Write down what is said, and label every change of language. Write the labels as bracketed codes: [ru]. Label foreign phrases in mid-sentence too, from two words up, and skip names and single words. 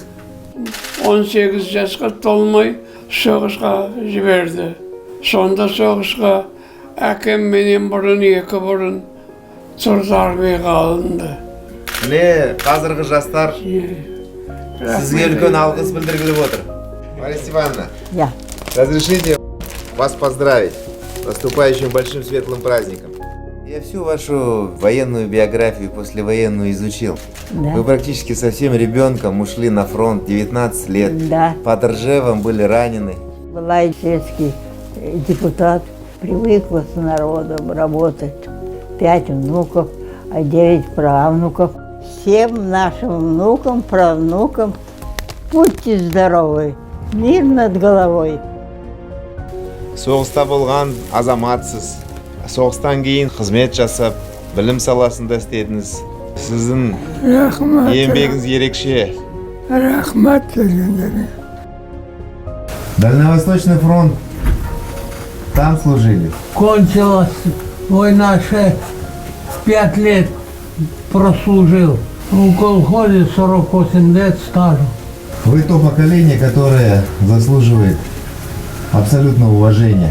[kk] 18 жасқа толмай соғысқа жіберді. Сонда соғысқа әкем менен бұрын, екі бұрын Сұрт армияға алынды. Міне қазіргі жастар сізге үлкен алғыс білдіргіліп отыр. [ru] Мария Степановна, Я. разрешите вас поздравить с наступающим большим светлым праздником. Я всю вашу военную биографию послевоенную изучил. Да. Вы практически совсем ребенком ушли на фронт, 19 лет. Да. Под Ржевом были ранены. Была и сельский депутат. Привыкла с народом работать. 5 внуков, а 9 правнуков. Всем нашим внукам, правнукам будьте здоровы, мир над головой. [kk] Соғыста болған азаматсыз. Соғыстан кейін қызмет жасап, білім саласында істедіңіз. Сіздің Рахмат. еңбегіңіз ерекше. Рахмат дегендер. [ru] Дальневосточный фронт. Там служили. Кончилась война, 5 лет прослужил. В колхозе 48 лет стажу. Вы то поколение, которое заслуживает абсолютного уважения.